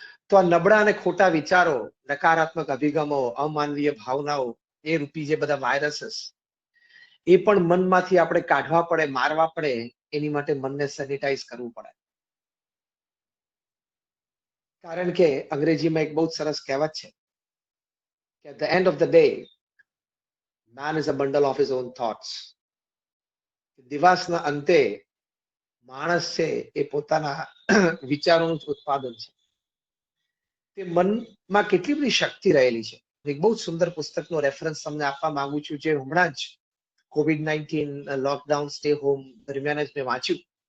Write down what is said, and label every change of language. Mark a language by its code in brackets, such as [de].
[gu] તો આ નબળા અને ખોટા વિચારો, નકારાત્મક અભિગમો, અમાનવીય ભાવનાઓ એ રૂપી જે બધા વાયરસીસ, એ પણ મનમાંથી આપણે કાઢવા પડે, મારવા પડે. એની માટે મનને સેનિટાઈઝ કરવું પડે. કારણ કે અંગ્રેજીમાં એક બહુ સરસ કહેવત છે કે [en] At the end of the day Man is a bundle of his own thoughts. [gu] દિવસના અંતે માણસ છે એ પોતાના વિચારોનું જ ઉત્પાદન છે. તે મનમાં કેટલી બધી શક્તિ રહેલી છે. એક બહુ સુંદર પુસ્તકનો રેફરન્સ તમને આપવા માંગુ છું, જે હમણાં જ COVID-19 લોકડાઉન સ્ટે હોમ દરમિયાન જ મેં વાંચ્યું.